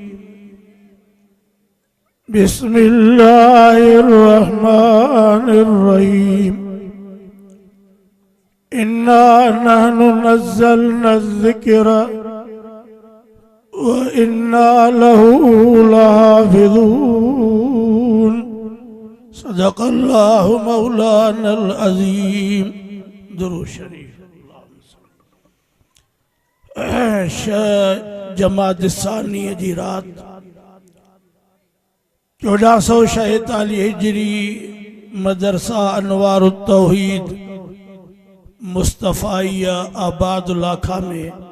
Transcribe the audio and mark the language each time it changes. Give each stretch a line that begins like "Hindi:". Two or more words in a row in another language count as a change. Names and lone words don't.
Arabic: بسم الله الرحمن الرحيم إنا نحن نزلنا ذكر وإنا له لحافظون صدق الله مولانا العظيم.
Sindhi: दुरूद शरीफ। जमात सानी जी रात 1446 हिजरी मदरसा अनवारुत तौहीद मुस्तफ़ाइया आबादुल्लाखा में